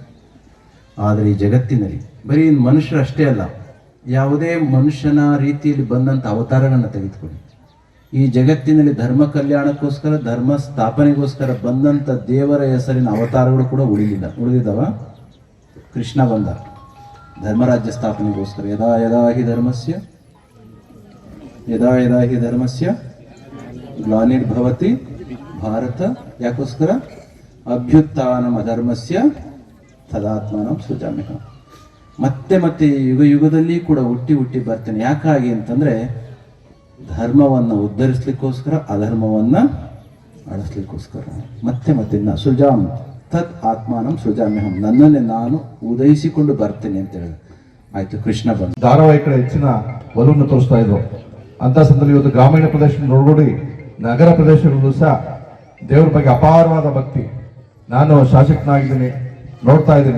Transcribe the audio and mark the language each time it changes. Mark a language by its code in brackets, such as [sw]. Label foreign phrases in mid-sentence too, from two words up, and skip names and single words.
[kn] ಆದರೆ ಈ ಜಗತ್ತಿನಲ್ಲಿ ಬರೀ ಮನುಷ್ಯರು ಅಷ್ಟೇ ಅಲ್ಲ, ಯಾವುದೇ ಮನುಷ್ಯನ ರೀತಿಯಲ್ಲಿ ಬಂದಂಥ ಅವತಾರಗಳನ್ನು ತೆಗೆದುಕೊಳ್ಳಿ. ಈ ಜಗತ್ತಿನಲ್ಲಿ ಧರ್ಮ ಕಲ್ಯಾಣಕ್ಕೋಸ್ಕರ, ಧರ್ಮ ಸ್ಥಾಪನೆಗೋಸ್ಕರ ಬಂದಂಥ ದೇವರ ಹೆಸರಿನ ಅವತಾರಗಳು ಕೂಡ ಉಳಿದಿದ್ದಾವ. ಕೃಷ್ಣ ಬಂದ ಧರ್ಮರಾಜ್ಯ ಸ್ಥಾಪನೆಗೋಸ್ಕರ. [sa] ಯದಾ ಯದಾ ಹಿ ಧರ್ಮಸ್ಯ ಗ್ಲಾನಿರ್ಭವತಿ ಭಾರತ, ಯಾಕೋಸ್ಕರ? ಅಭ್ಯುತ್ಥಾನಂ ಅಧರ್ಮಸ್ಯ ತದಾತ್ಮಾನಂ ಸೃಜಾಮ್ಯಹಂ. [kn] ಮತ್ತೆ ಮತ್ತೆ ಯುಗ ಯುಗದಲ್ಲಿ ಕೂಡ ಹುಟ್ಟಿ ಬರ್ತೇನೆ. ಯಾಕಾಗಿ ಅಂತಂದರೆ ಧರ್ಮವನ್ನು ಉದ್ಧರಿಸ್ಲಿಕ್ಕೋಸ್ಕರ, ಅಧರ್ಮವನ್ನು ಅಳಿಸ್ಲಿಕ್ಕೋಸ್ಕರ. [sa] ಮತ್ತೆ ಸೃಜಾಮ್ ತತ್ ಆತ್ಮಾನಂ ಸೃಜಾಮ್ಯಹಂ, [kn] ನನ್ನನ್ನೇ ನಾನು ಉದಯಿಸಿಕೊಂಡು ಬರ್ತೇನೆ ಅಂತ ಹೇಳಿ. ಆಯಿತು, ಕೃಷ್ಣ ಬಂದ. ಧಾರಾವಾಹಿ ಕಡೆ ಹೆಚ್ಚಿನ ಒಲವನ್ನು ತೋರಿಸ್ತಾ ಇದ್ರು. ಅಂತ ಸಂದರ್ಭದಲ್ಲಿ ಇವತ್ತು ಗ್ರಾಮೀಣ ಪ್ರದೇಶ ನೋಡ್ಕೊಡಿ, ನಗರ ಪ್ರದೇಶಗಳಲ್ಲೂ ಸಹ ದೇವ್ರ ಬಗ್ಗೆ ಅಪಾರವಾದ ಭಕ್ತಿ. ನಾನು ಶಾಸಕನಾಗಿದ್ದೀನಿ, ನೋಡ್ತಾ ಇದ್ದೀನಿ.